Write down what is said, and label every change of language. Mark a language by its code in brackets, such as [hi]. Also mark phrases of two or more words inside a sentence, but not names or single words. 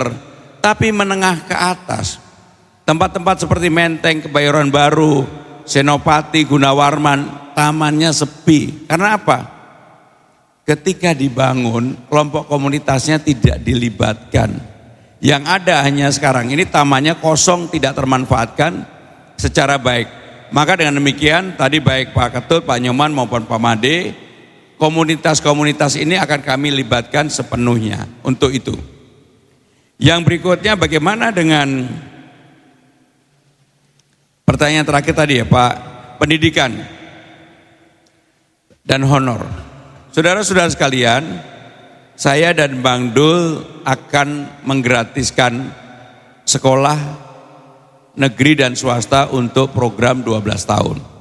[id] Tapi menengah ke atas, tempat-tempat seperti Menteng, Kebayoran Baru, Senopati, Gunawarman, tamannya sepi. Karena apa? Ketika dibangun, kelompok komunitasnya tidak dilibatkan. Yang ada hanya sekarang ini tamannya kosong, tidak termanfaatkan secara baik. Maka dengan demikian, tadi baik Pak Ketut, Pak Nyoman maupun Pak Made, komunitas-komunitas ini akan kami libatkan sepenuhnya untuk itu. Yang berikutnya bagaimana dengan pertanyaan terakhir tadi ya Pak, pendidikan dan honor. Saudara-saudara sekalian, saya dan Bang Dul akan menggratiskan sekolah negeri dan swasta untuk program 12 tahun.